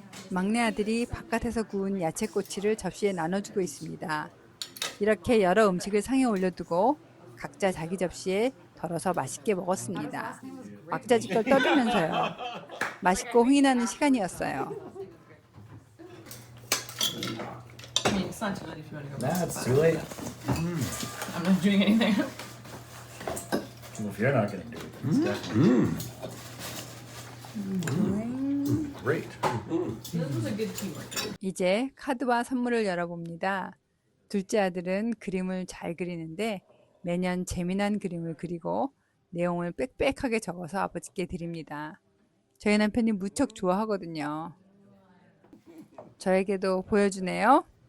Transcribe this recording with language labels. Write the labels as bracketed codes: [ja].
[ko] 막내 아들이 바깥에서 구운 야채꼬치를 접시에 나눠주고 있습니다. 이렇게 여러 음식을 상에 올려두고 각자 자기 접시에 덜어서 맛있게 먹었습니다. 왁자지껄 떠들면서요. 맛있고 흥이 나는 시간이었어요. [en] I mean, it's not too late if you want to go. Nah, it's too late. I'm not doing anything. Well, if you're not gonna do it, it's definitely. Great. This was a good teamwork. [ko] 이제 카드와 선물을 열어봅니다. 둘째 아들은 그림을 잘 그리는데 매년 재미난 그림을 그리고 내용을 빽빽하게 적어서 아버지께 드립니다. 저희 남편이 무척 좋아하거든요. 저에게도 보여주네요.